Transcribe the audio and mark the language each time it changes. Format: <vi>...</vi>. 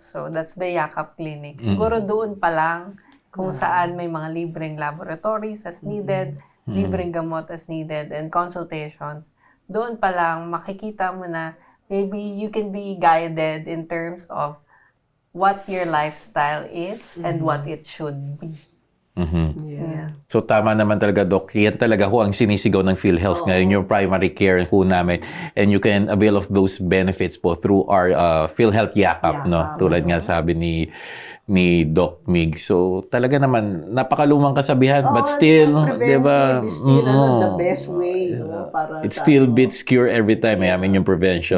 <en>So, that's the Yakap Clinic.</en> <tl>Siguro doon pa lang kung saan may mga libreng laboratories as needed, libreng gamot as needed, and consultations. Doon pa lang makikita mo na</tl> <en>maybe you can be guided in terms of what your lifestyle is and what it should be. Yeah.</en> <tl>So tama naman talaga, Doc. Yan talaga ho ang sinisigaw ng PhilHealth ngayon, yung primary care po namin.</tl> <en>And you can avail of those benefits po through our PhilHealth Yakap, no?</en> <tl>Tulad nga sabi ni Doc Mig. So talaga naman, napakalumang kasabihan,</tl> <en>but still,</en> <tl>di ba?</tl> <en>Still, the best way, no? Para It still beats cure every time, yung prevention.</en>